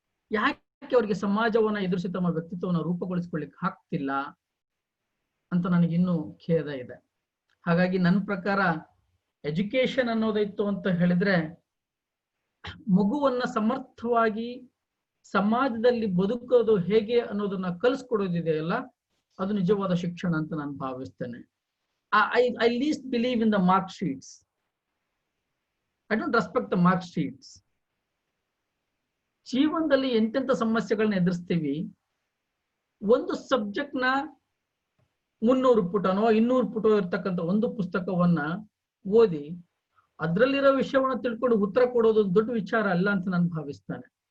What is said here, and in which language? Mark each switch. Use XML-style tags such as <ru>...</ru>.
<kn>ಯಾಕೆ ಅವರಿಗೆ ಸಮಾಜವನ್ನ ಎದುರಿಸಿ ತಮ್ಮ ವ್ಯಕ್ತಿತ್ವವನ್ನು ರೂಪುಗೊಳಿಸ್ಕೊಳ್ಳಿಕ್ಕೆ ಆಗ್ತಿಲ್ಲ ಅಂತ ನನಗಿನ್ನೂ ಖೇದ ಇದೆ. ಹಾಗಾಗಿ ನನ್ನ ಪ್ರಕಾರ ಎಜುಕೇಶನ್ ಅನ್ನೋದಿತ್ತು ಅಂತ ಹೇಳಿದ್ರೆ, ಮಗುವನ್ನ ಸಮರ್ಥವಾಗಿ ಸಮಾಜದಲ್ಲಿ ಬದುಕೋದು ಹೇಗೆ ಅನ್ನೋದನ್ನ ಕಲಿಸ್ಕೊಡೋದಿದೆಯಲ್ಲ, ಅದು ನಿಜವಾದ ಶಿಕ್ಷಣ ಅಂತ ನಾನು ಭಾವಿಸ್ತೇನೆ.</kn> <en>I least believe in the mark sheets. I don't respect the mark sheets.</en> <kn>ಜೀವನದಲ್ಲಿ ಎಂತೆಂಥ ಸಮಸ್ಯೆಗಳನ್ನ ಎದುರಿಸ್ತೀವಿ. ಒಂದು ಸಬ್ಜೆಕ್ಟ್ ನ 300 ಪುಟನೋ 200 ಪುಟ ಇರ್ತಕ್ಕಂಥ ಒಂದು ಪುಸ್ತಕವನ್ನ ಓದಿ ಅದ್ರಲ್ಲಿರೋ ವಿಷಯವನ್ನ ತಿಳ್ಕೊಂಡು ಉತ್ತರ ಕೊಡೋದು ದೊಡ್ಡ ವಿಚಾರ ಅಲ್ಲ ಅಂತ ನಾನು ಭಾವಿಸ್ತೇನೆ.</kn>